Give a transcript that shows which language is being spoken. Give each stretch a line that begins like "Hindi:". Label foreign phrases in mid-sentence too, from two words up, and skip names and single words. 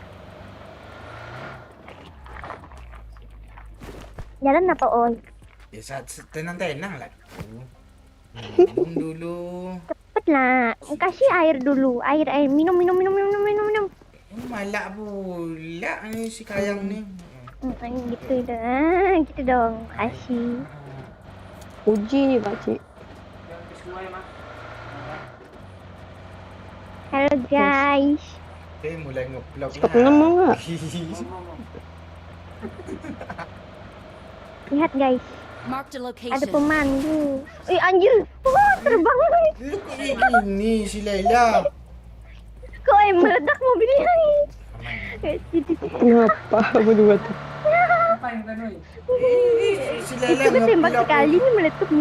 Indonesian: Jalan apa Oi? Ya tenang-tenang lah. Minum dulu. Cepet lah. Kasih air dulu. Air. Minum. Oh, malak pula ni si Kayang ni. Gitu dong. Kasih. Uji nih Pak Cik. Halo guys. Mulai nge-vlog Cepat ngomong nggak? Lihat guys.
English: Marked a
Indonesian: Ada location. pemandu. Anjir. Wah, terbang. Ini si Laila. Kok meledak mobilnya nih? Kenapa berdua tuh? Si Laila Itu tembak sekali nih meletup nih.